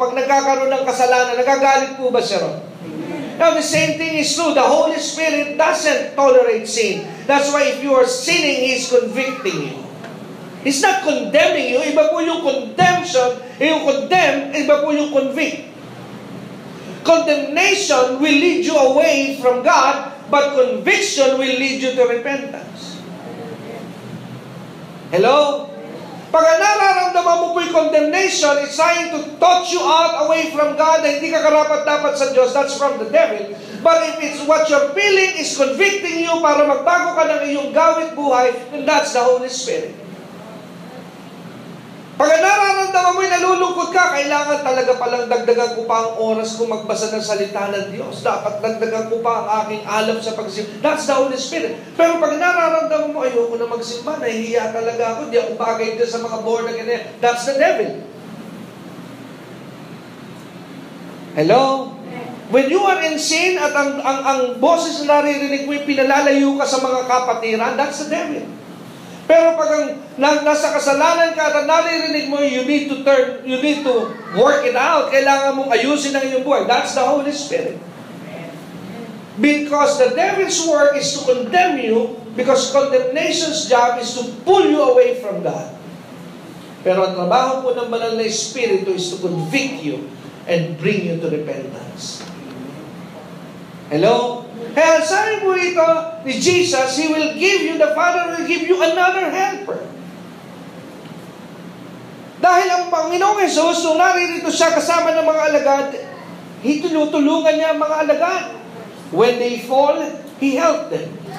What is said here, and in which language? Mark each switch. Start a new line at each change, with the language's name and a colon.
Filipino: Pag nagkakaroon ng kasalanan, nagagalit po ba siya ron?
English: Now, the same thing is true. The Holy Spirit doesn't tolerate sin. That's why if you are sinning, He's convicting you. He's not condemning you.
Filipino: Iba po yung condemnation, yung condemn, iba po yung convict.
English: Condemnation will lead you away from God, but conviction will lead you to repentance. Hello?
Filipino: Pag nararamdaman mo po yung
English: condemnation, it's trying to touch you out away from God
Filipino: na hindi ka karapat-dapat sa Diyos.
English: That's from the devil. But if it's what you're feeling is convicting you
Filipino: para magbago ka ng iyong gawit buhay,
English: then that's the Holy Spirit.
Filipino: Pag nararamdaman mo'y nalulungkot ka, kailangan talaga palang dagdagan ko pa ang oras kung magbasa ng salita ng Diyos. Dapat dagdagan ko pa ang aking alam sa pagsimba.
English: That's the Holy Spirit.
Filipino: Pero pag nararamdaman mo, ayoko na magsimba, nahihiya talaga ako, di ako bagay din sa mga born again.
English: That's the devil.
Filipino: Hello?
English: When you are in sin
Filipino: at ang boses na naririnig mo, pinalalayo ka sa mga kapatiran,
English: that's the devil.
Filipino: Pero pag nasa kasalanan ka at naririnig mo,
English: you need to work it out.
Filipino: Kailangan mong ayusin ang iyong buhay.
English: That's the Holy Spirit. Because the devil's work is to condemn you, because condemnation's job is to pull you away from God.
Filipino: Pero ang trabaho po ng banal na Espiritu
English: is to convict you and bring you to repentance. Hello?
Filipino: Kaya sabi po rito ni
English: Jesus, He will give you, the Father will give you another helper.
Filipino: Dahil ang Panginoong Jesus, nung naririto siya kasama ng mga alagad, tinutulungan niya ang mga alagad.
English: When they fall, He helped them.